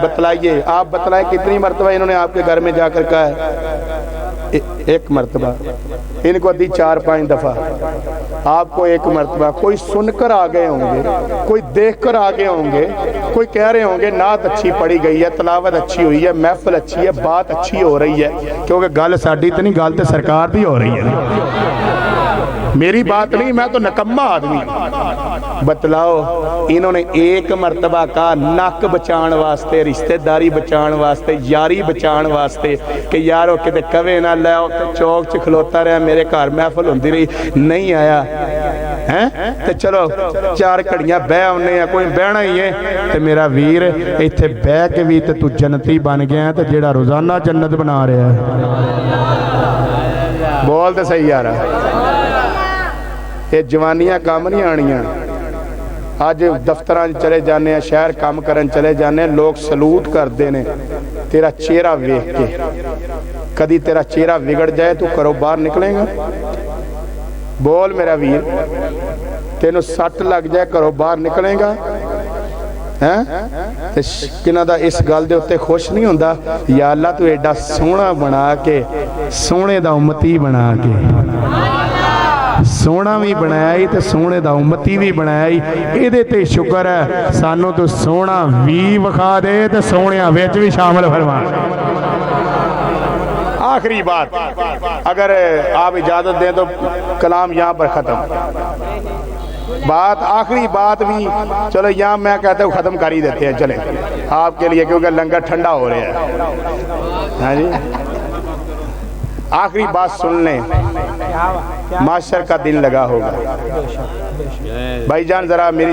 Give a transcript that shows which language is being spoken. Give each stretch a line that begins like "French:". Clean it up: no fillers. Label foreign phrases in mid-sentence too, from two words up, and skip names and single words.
Urdu: بتلائیے، آپ بتلائیں کتنی مرتبہ انہوں نے آپ کے گھر میں جا کر کہا ہے؟ 1 مرتبہ، ان کو دی 4-5 دفعہ، آپ کو 1 مرتبہ۔ کوئی سن کر آگئے ہوں گے، کوئی دیکھ کر آگئے ہوں گے، کوئی کہہ رہے ہوں گے نعت اچھی پڑھی گئی ہے، تلاوت اچھی ہوئی ہے، محفل اچھی ہے، بات اچھی ہو رہی ہے، کیونکہ
Punjabi: گل ساڈی تے نہیں، گل تے سرکار دی ہو رہی ہے،
Urdu: میری بات نہیں، میں تو نکمہ آدمی۔
Punjabi: بتلاؤ انہوں نے 1 مرتبہ کا نک بچان واسطے، رشتہ داری بچان واسطے، یاری بچان واسطے کہ یارو کتے کوے نہ لے چوک چ کھلوتا رہا، میرے گھر محفل ہوندی رہی، نہیں آیا تے چلو 4 گھڑیاں بہ آنے کوئی بہنا ہی ہے تے میرا ویر ایتھے بہ کے بھی تے تو جنتی بن گیا تے جیڑا روزانہ جنت بنا رہا ہے بول تے صحیح یارا یہ جوانیاں کام نہیں آنیاں آج دفتران چلے جانے ہیں شہر کام کرن چلے جانے ہیں لوگ سلوٹ کر دینے تیرا چہرہ ویکھ کے کدی تیرا چہرہ بگڑ جائے تو کرو باہر نکلیں گا بول میرا ویر تینوں سٹ لگ جائے کرو باہر نکلیں گا کنہ دا اس گل دے ہوتے خوش نہیں ہوندہ یا اللہ تو ایڈا سونا بنا کے سونے دا امتی بنا کے سونا بھی بنائی تے سونے دا امتی بھی بنائی ایدے تے شکر ہے سانو تو سونا بھی وکھا دے تے سونیاں ویچ بھی شامل فرما
Urdu: آخری بات اگر آپ اجازت دیں تو کلام یہاں پر ختم بات آخری بات بھی چلو یہاں میں کہتا ہوں ختم کر ہی دیتے ہیں چلیں آپ کے لیے کیونکہ لنگر ٹھنڈا ہو رہا ہے ہاں جی آخری بات سن لیں معاشر کا دن لگا ہوگا بھائی جان ذرا میری